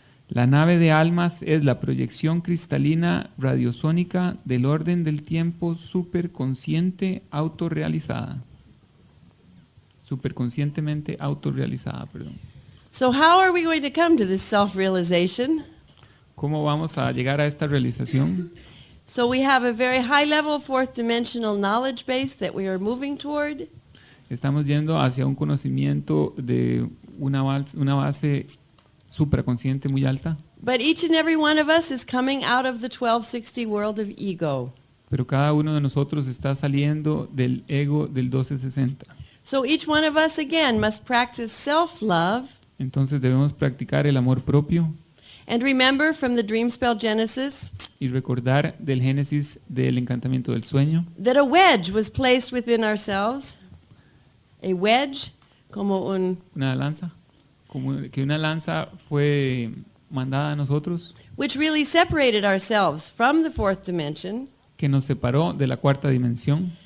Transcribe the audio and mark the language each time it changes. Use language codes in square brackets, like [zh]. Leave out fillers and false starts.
[es] La nave de almas es la proyección cristalina radiosónica del orden del tiempo superconsciente autorrealizada. Superconscientemente autorrealizada, perdón. [en] So how are we going to come to this self-realization? [es] ¿Cómo vamos a llegar a esta realización? [en] So we have a very high level fourth dimensional knowledge base that we are moving toward. [es] Estamos yendo hacia un conocimiento de una base supraconsciente muy alta, [en] But each and every one of us is coming out of the 1260 world of ego. [es] pero cada uno de nosotros está saliendo del ego del 1260. [en] So each one of us again must practice self-love. [es] Entonces debemos practicar el amor propio [en] And remember from the dream spell Genesis [es] y recordar del Génesis del Encantamiento del Sueño [en] that a wedge was placed within ourselves. A wedge, [es] como una lanza, como que una lanza fue mandada a nosotros, [en] which really separated ourselves from the fourth dimension [es] que nos separó de la cuarta dimensión,